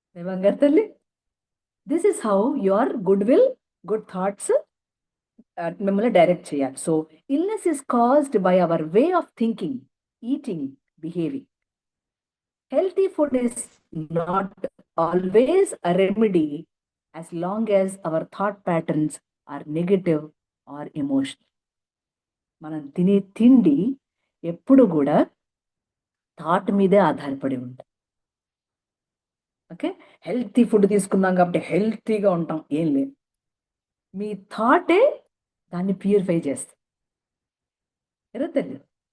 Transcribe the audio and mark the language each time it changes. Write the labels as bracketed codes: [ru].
[te] బంగారు తల్లి, [en] this is how your good will, good thoughts [te] మిమ్మల్ని డైరెక్ట్ చేయాలి. [en] So illness is caused by our way of thinking, eating, behaving. Healthy food is not always a remedy as long as our thought patterns are negative or emotional. [te] మనం తినే తిండి ఎప్పుడు కూడా thought మీదే ఆధారపడి ఉంటుంది. ఓకే, హెల్తీ ఫుడ్ తీసుకున్నాం కాబట్టి హెల్తీగా ఉంటాం, ఏం లేదు. మీ థాటే దాన్ని ప్యూరిఫై చేస్తుంది. ఎలా తెలియదు?